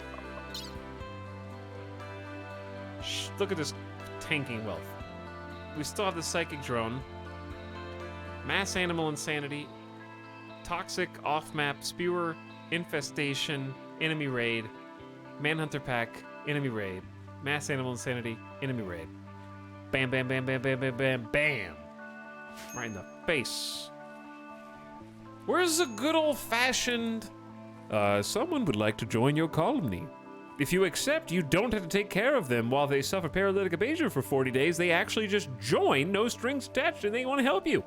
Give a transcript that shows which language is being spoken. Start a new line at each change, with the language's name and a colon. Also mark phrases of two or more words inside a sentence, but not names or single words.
English: Look at this tanking wealth. We still have the psychic drone, mass animal insanity, toxic off-map spewer, infestation, enemy raid, manhunter pack, enemy raid, mass animal insanity, enemy raid. Bam, bam, bam, bam, bam, bam, bam, bam. Right in the face. Where's the good old-fashioned... someone would like to join your colony. If you accept, you don't have to take care of them while they suffer paralytic aplasia for 40 days. They actually just join, no strings attached, and they want to help you.